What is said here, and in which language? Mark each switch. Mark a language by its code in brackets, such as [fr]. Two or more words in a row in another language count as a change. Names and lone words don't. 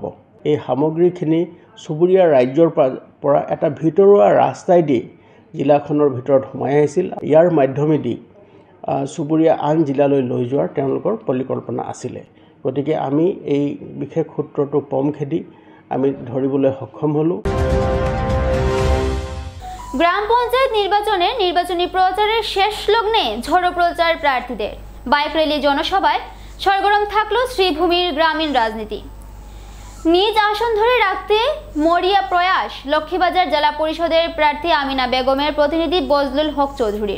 [as] এই সামগ্ৰীখিনি চুবুৰীয়া ৰাজ্যৰ পৰা এটা ভিতৰুৱা ৰাস্তাইদি জিলাখনৰ ভিতৰত সোমাই আহিছিল। ইয়াৰ মাধ্যমেদি চুবুৰীয়া আন জিলালৈ লৈ যোৱাৰ তেওঁলোকৰ পৰিকল্পনা আছিলে। গতিকে আমি এই বিশেষ সূত্ৰটো পমখেদি আমি ধৰিবলৈ সক্ষম হ'লোঁ। [bn] গ্রাম পঞ্চায়েত নির্বাচনের নির্বাচনী প্রচারের শেষ লগ্নে ঝড়ো প্রচার প্রার্থীদের। [en] bike rally [bn] জনসভায় সরগরম থাকলো শ্রীভূমির গ্রামীণ রাজনীতি। নিজ আসন ধরে রাখতে মরিয়া প্রয়াস লক্ষ্মীবাজার জেলা পরিষদের প্রার্থী আমিনা বেগমের প্রতিনিধি বজলুল হক চৌধুরীর।